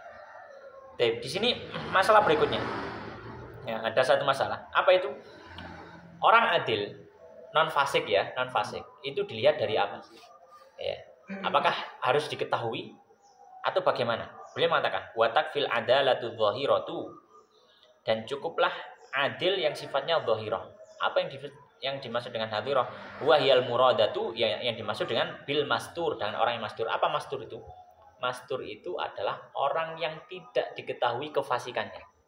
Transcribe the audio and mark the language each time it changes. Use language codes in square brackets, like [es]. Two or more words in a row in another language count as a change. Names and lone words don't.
[id] Di sini masalah berikutnya. Ya, ada satu masalah. Apa itu? Orang adil, non fasik ya, non fasik. Itu dilihat dari apa? Ya. Apakah harus diketahui atau bagaimana? Beliau mengatakan, [ar] وتكفي العدالة الظاهرة, [id] dan cukuplah adil yang sifatnya dhahirah. Apa yang dimaksud dengan dhahirah? [ar] وهي المرادة, [id] yang dimaksud dengan [ar] بالمستور, [id] dengan orang yang mastur. Apa mastur itu? Mastur itu adalah orang yang tidak diketahui kefasikannya.